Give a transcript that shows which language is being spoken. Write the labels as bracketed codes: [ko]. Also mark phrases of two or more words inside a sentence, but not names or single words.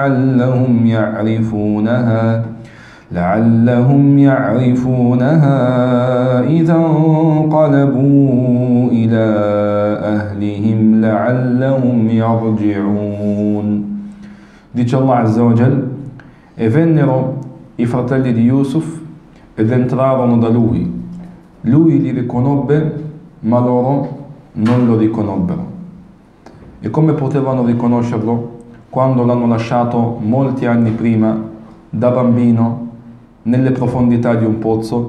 [ar] لعلهم يعرفونها إذا انقلبوا إلى أهلهم لعلهم يرجعون. [it] Dice [ar] الله عز وجل: [it] e vennero i fratelli di Yusuf ed entrarono da lui. Lui li riconobbe, ma loro non lo riconobbero. E come potevano riconoscerlo quando l'hanno lasciato molti anni prima, da bambino, nelle profondità di un pozzo?